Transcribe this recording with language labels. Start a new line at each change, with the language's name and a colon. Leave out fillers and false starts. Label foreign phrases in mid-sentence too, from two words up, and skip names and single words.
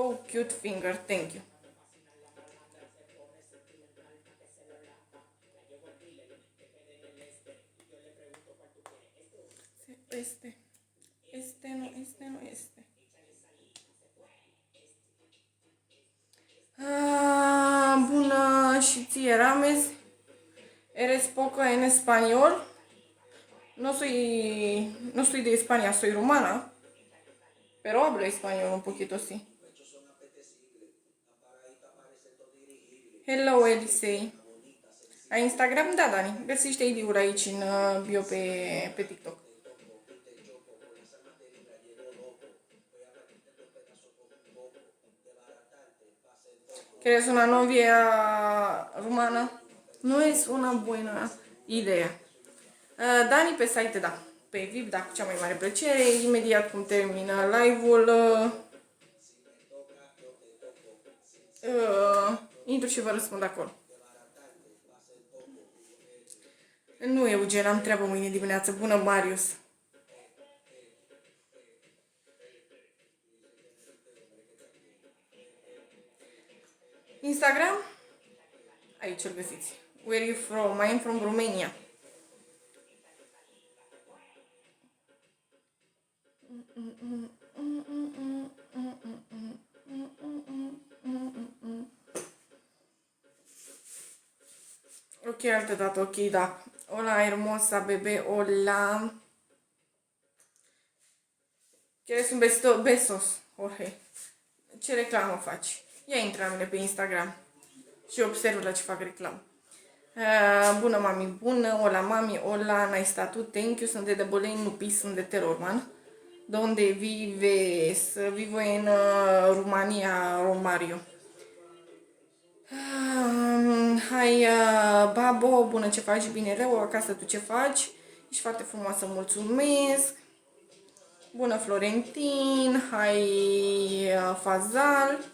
English: cute finger, thank you.
Romanian: Este nu este. Bună și ție, Rames.
Spanish: Eres poco en español. No soy de España, soy rumana. Pero hablo español un poquito, sí.
English: Hello, Elisei.
Romanian: Ai Instagram? Da, Dani. Găsește ID-uri aici în bio pe TikTok.
Spanish: ¿Quieres una novia rumana? Nu es una buena idee. Dani
Romanian: pe site, da. Pe VIP, da, cu cea mai mare plăcere. Imediat cum termină live-ul, intru și vă răspund acolo. Nu, Eugen, am treabă mâine dimineață. Bună, Marius. Instagram? Aici îl găsiți.
English: Where you from? I am from Romania.
Romanian: Ok, altă dată, ok, da.
Spanish: Hola, hermosa bebé, hola. ¿Quieres un besito? Besos, Jorge.
Romanian: Ce reclamă faci? Ia intră la mine pe Instagram și observă la ce fac reclamă. Bună, mami, bună.
Spanish: Hola, mami, hola,
Romanian: n-ai statut,
English: thank you.
Romanian: Sunt de Boleni, nu Pis, sunt de Terorman.
Spanish: Donde vives? Vivo en Romania, Romario.
Romanian: Hai, Babo, bună, ce faci? Bine, rău, acasă tu ce faci? Ești foarte frumoasă, mulțumesc. Bună, Florentin. Hai, Fazal.